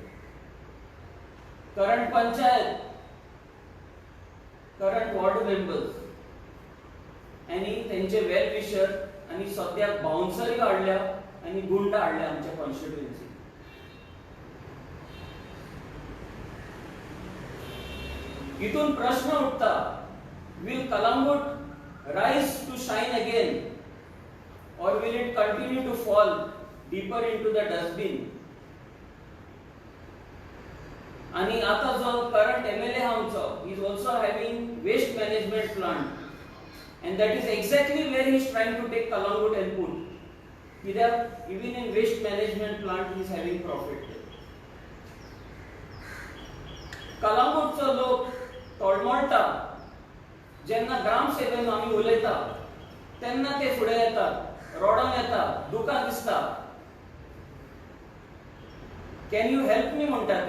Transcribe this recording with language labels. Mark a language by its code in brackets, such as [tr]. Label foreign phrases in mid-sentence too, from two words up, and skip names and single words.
[kok] करंट पंचायत [en] current ward members [kok] आनी तेंचे [en] well wisher [kok] आनी सद्याक बाउन्सरी हाडल्या आनी गुंड हाडल्या आमच्या कॉन्स्टिट्युएन्सी हितून प्रश्न उठता [en] will Kalangut rise to shine again or will it continue to fall deeper into the dustbin [kok] आणि आता जो करंट MLA आमचो [en] is also having waste management plant And that is exactly where he is trying to take Kalangut and put. Even in waste management plant he is having profit. [kok] कलंगूटचो लोक तळमळटा जेन्ना ग्रामसेवेन आमी उलयता तेन्ना ते फुडें येतात, रोडान येता, दुकां दिसता. [en] can you help me [kok] म्हणटा ते.